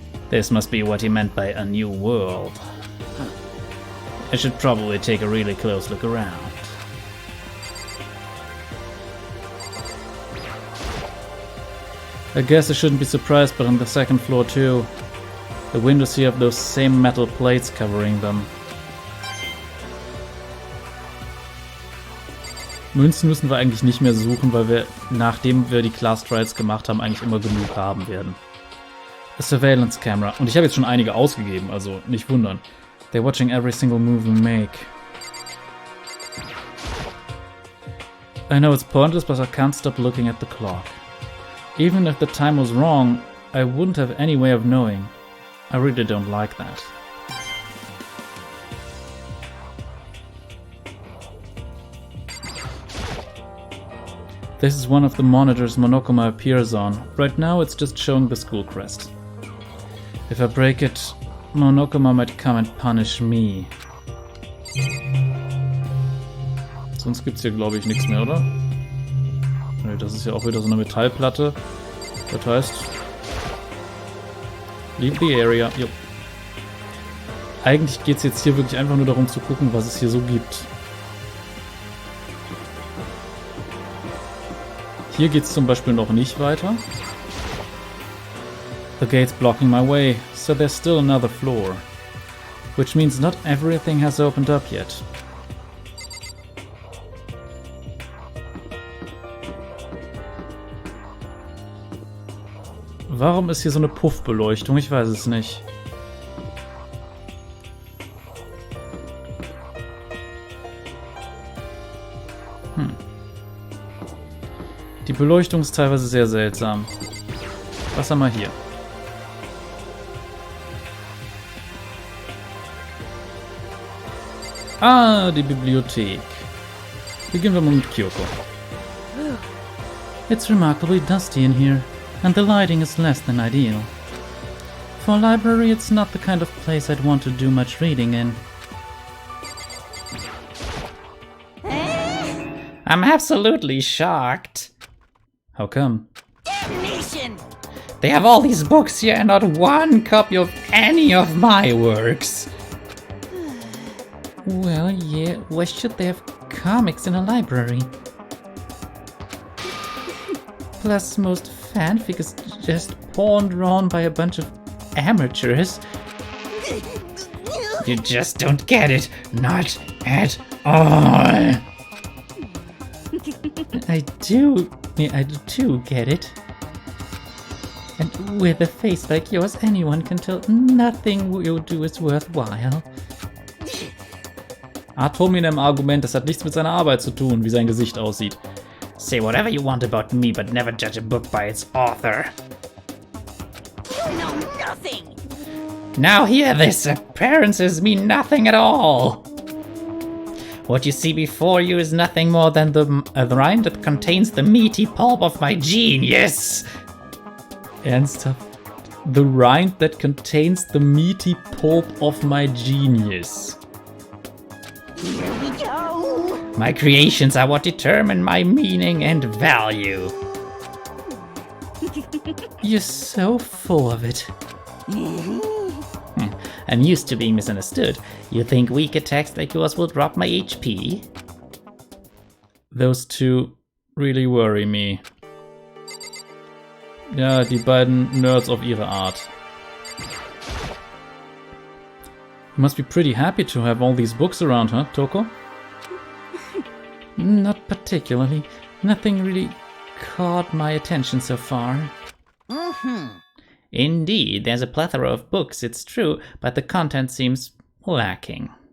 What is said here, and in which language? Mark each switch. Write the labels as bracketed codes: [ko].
[en] This must be what he meant by a new world. I should probably take a really close look around. I guess I shouldn't be surprised, but on the second floor too. The windows here have those same metal plates covering them. [de] Münzen müssen wir eigentlich nicht mehr suchen, weil wir, nachdem wir die Class Trials gemacht haben, eigentlich immer genug haben werden. [en] A surveillance camera. [de] Und ich habe jetzt schon einige ausgegeben, also nicht wundern. [en] They're watching every single move we make. I know it's pointless, but I can't stop looking at the clock. Even if the time was wrong, I wouldn't have any way of knowing. I really don't like that. This is one of the monitors Monokuma appears on. Right now it's just showing the school crest. If I break it, Monokuma might come and punish me. [de] Sonst gibt's hier, glaube ich, nichts mehr, oder? Ne, das ist ja auch wieder so eine Metallplatte. Das heißt... [en] Leave the area. [de] Jo. Eigentlich geht's jetzt hier wirklich einfach nur darum zu gucken, was es hier so gibt. Hier geht's zum Beispiel noch nicht weiter. [en] The gate's blocking my way, so there's still another floor. Which means not everything has opened up yet. [de] Warum ist hier so eine Puffbeleuchtung? Ich weiß es nicht. Die Beleuchtung ist teilweise sehr seltsam. Was haben wir hier? Ah, die Bibliothek. Beginnen wir mal mit Kyoko. [en] It's remarkably dusty in here, and the lighting is less than ideal. For a library, it's not the kind of place I'd want to do much reading in. I'm absolutely shocked. How come? Damnation! They have all these books here and not one copy of any of my works. Well, yeah, why should they have comics in a library? Plus, most fanfic is just porn drawn by a bunch of amateurs. You just don't get it. Not at all. I do get it. And with a face like yours, anyone can tell nothing you do is worthwhile. [de] Arthur mit einem Argument, das hat nichts mit seiner Arbeit zu tun, wie sein Gesicht aussieht. [en] Say whatever you want about me, but never judge a book by its author. You know nothing! Now hear this, appearances mean nothing at all. What you see before you is nothing more than the rind that contains the meaty pulp of my genius. [de] Ernsthaft? [en] The rind that contains the meaty pulp of my genius. Here we go! My creations are what determine my meaning and value. You're so full of it. I'm used to being misunderstood. You think weak attacks like yours will drop my HP? Those two really worry me. [de] Ja, die beiden Nerds auf ihre Art. [en] You must be pretty happy to have all these books around, huh, Toko? Not particularly. Nothing really caught my attention so far. Indeed, there's a plethora of books, it's true, but the content seems lacking.